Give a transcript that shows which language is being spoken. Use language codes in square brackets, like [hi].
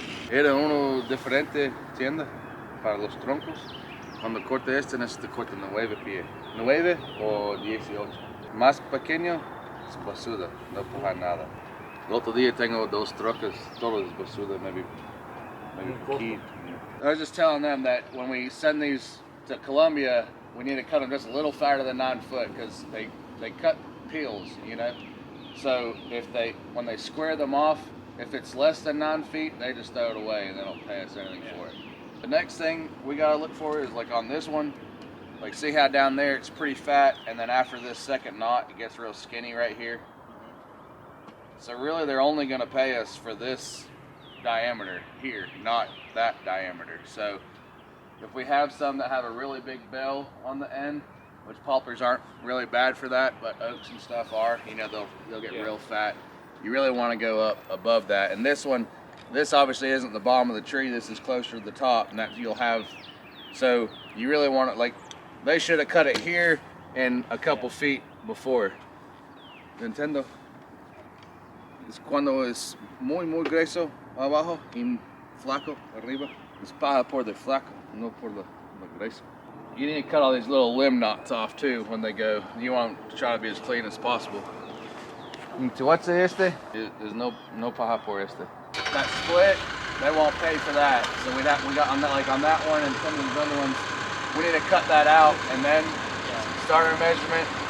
[es] Era uno diferente tienda para los troncos. Cuando corte este, necesito corte 9 pies. 9 o 18. Más pequeño es basura, no empujar nada. El otro día tengo 2 trocas, todas basura, maybe key. [en] I was just telling them that when we send these to Colombia, we need to cut them just a little fatter than 9 foot because they cut peels, you know. So when they square them off, if it's less than 9 feet, they just throw it away and they don't pay us anything for it. The next thing we gotta look for is like on this one, like see how down there it's pretty fat, and then after this second knot, it gets real skinny right here. So really they're only gonna pay us for this diameter here, not that diameter. So if we have some that have a really big bell on the end, which poplars aren't really bad for that, but oaks and stuff are, you know, they'll get real fat. You really want to go up above that. And this one, this obviously isn't the bottom of the tree, this is closer to the top, and that you'll have, so you really want it, like, they should have cut it here and a couple feet before. Nintendo. [es] Es cuando es muy grueso abajo y flaco arriba. Es paja por the flaco, no por the grueso. [en] You need to cut all these little limb knots off too when they go. You want to try to be as clean as possible. What's este? There's no [es] paja por este. [en] That split, they won't pay for that. So we got on that, like on that one and some of these other ones, we need to cut that out and then start our measurement.